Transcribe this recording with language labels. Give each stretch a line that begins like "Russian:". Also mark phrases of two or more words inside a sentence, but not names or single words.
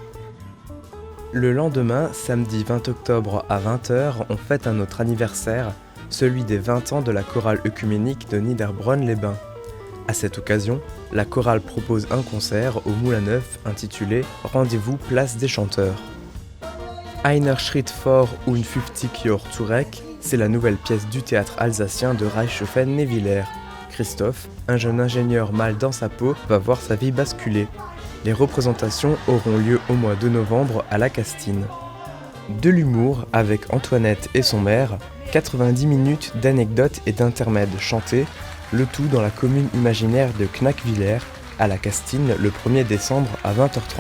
French: Le lendemain, samedi 20 octobre à 20h, on fête un autre anniversaire, celui des 20 ans de la chorale œcuménique de Niederbronn-les-Bains. À cette occasion, la chorale propose un concert au Moulin Neuf intitulé « Rendez-vous place des chanteurs ». Einer Schritt vor und 50 Jahre zurück, c'est la nouvelle pièce du théâtre alsacien de Reichshoffen-Nevillers. Christophe, un jeune ingénieur mal dans sa peau, va voir sa vie basculer. Les représentations auront lieu au mois de novembre à la Castine. De l'humour avec Antoinette et son maire, 90 minutes d'anecdotes et d'intermèdes chantés, le tout dans la commune imaginaire de Knackvillers, à la Castine, le 1er décembre à 20h30.